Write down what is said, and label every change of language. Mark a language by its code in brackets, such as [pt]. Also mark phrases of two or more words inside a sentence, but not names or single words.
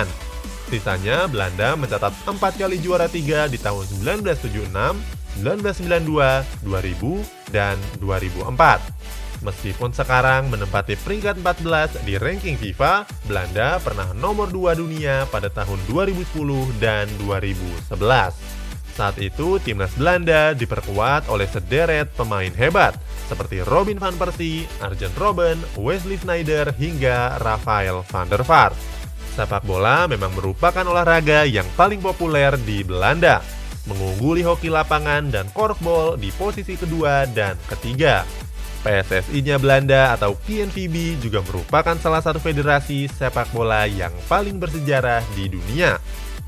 [id] Sisanya Belanda mencatat 4 kali juara 3 di tahun 1976, 1992, 2000, dan 2004. Meskipun sekarang menempati peringkat 14 di ranking FIFA, Belanda pernah nomor 2 dunia pada tahun 2010 dan 2011. Saat itu, timnas Belanda diperkuat oleh sederet pemain hebat, seperti Robin van Persie, Arjen Robben, Wesley Sneijder, hingga Rafael van der Vaart. Sepak bola memang merupakan olahraga yang paling populer di Belanda, mengungguli hoki lapangan dan korfbal di posisi kedua dan ketiga. PSSI-nya Belanda atau KNVB juga merupakan salah satu federasi sepak bola yang paling bersejarah di dunia.